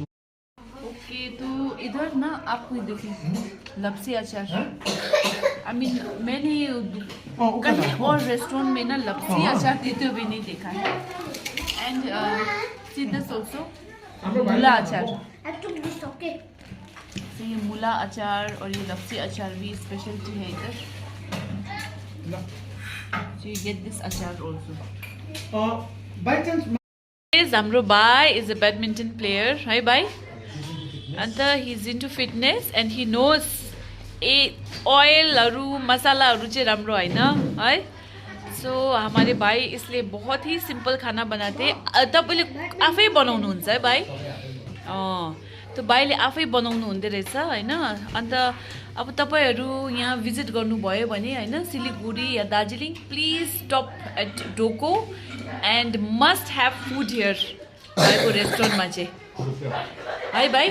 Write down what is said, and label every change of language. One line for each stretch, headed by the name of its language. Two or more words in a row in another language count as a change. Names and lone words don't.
Hindi: ओके, तो इधर ना आपको ये देखें लपसी अचार।
English: I mean
Hindi: मैंने कहीं और रेस्टोरेंट में ना लपसी अचार देते हुए नहीं देखा है।
English: and see this also
Hindi: मूला अचार।
English: I took this, okay?
Hindi: तो ये मूला अचार और ये लपसी अचार भी स्पेशलिटी है इधर।
English: So you get this अचार also. by chance
Nepali: हाम्रो भाइ
English: is a badminton player
Nepali: है भाइ, अन्त
English: he is into fitness and he knows
Nepali: ऑयलहरू मसालाहरू चाहिँ राम्रो होइन है।
Hindi: सो हमारे भाइ इसलिए बहुत ही सिंपल खाना बनाते।
Nepali: तपाईँले आफै बनाउनुहुन्छ है भाइ? त्यो भाइले आफै बनाउनु हुँदो रहेछ होइन। अन्त अब तपाईँहरू यहाँ भिजिट गर्नुभयो भने होइन सिलिगुडी या दार्जिलिङ,
English: please stop at Doko and must have food here
Nepali: भाइको रेस्टुरेन्टमा चाहिँ है भाइ?